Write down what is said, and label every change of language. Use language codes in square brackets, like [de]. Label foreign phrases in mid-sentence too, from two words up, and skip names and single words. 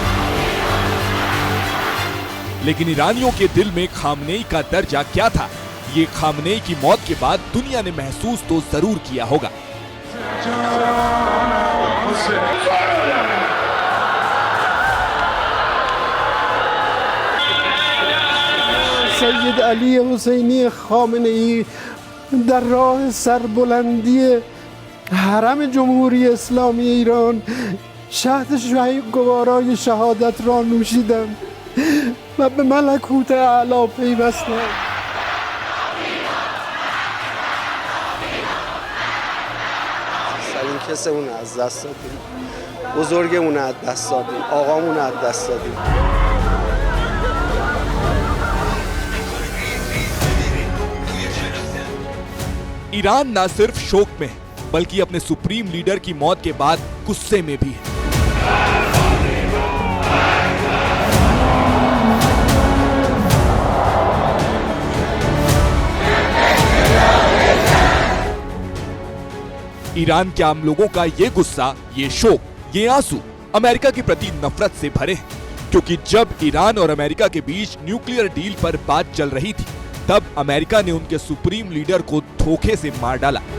[hi] लेकिन ईरानियों के दिल में खामनेई का दर्जा क्या था, ये खामनेई की मौत के बाद दुनिया ने महसूस तो जरूर किया होगा। [fa] सैयद अली हुसैनी खामनेई در راه سربلندی حرم جمهوری اسلامی ایران شهد گوارای شهادت را نوشیدند و به ملکوت اعلی پیوستند. سرین کسمون از دست دادیم، بزرگمون از دست دادیم، آقامون از دست دادیم. [hi] ईरान ना सिर्फ शोक में है, बल्कि अपने सुप्रीम लीडर की मौत के बाद गुस्से में भी है। ईरान के आम लोगों का ये गुस्सा, ये शोक, ये आंसू अमेरिका के प्रति नफरत से भरे हैं, क्योंकि जब ईरान और अमेरिका के बीच न्यूक्लियर डील पर बात चल रही थी, तब अमेरिका ने उनके सुप्रीम लीडर को धोखे से मार डाला।